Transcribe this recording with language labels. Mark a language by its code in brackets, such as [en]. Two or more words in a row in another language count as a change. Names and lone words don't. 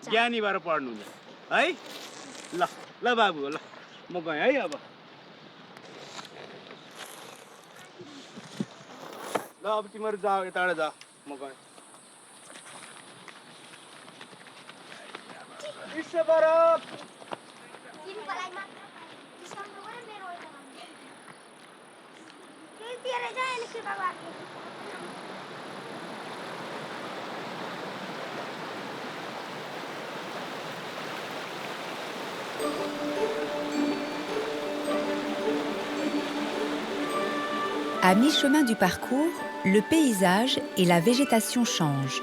[ne] ज्ञानी भएर पढ्नु नि है ल ल बाबु ल म गएँ है अब ल अब तिमीहरू जाऊ यताबाट जा म गएँ बरफ तिमीलाई मात्र डिस्काउन्ट गरे मेरो होइन के दिएर जाए नि बाबा [fr] À mi-chemin du parcours, le paysage et la végétation changent.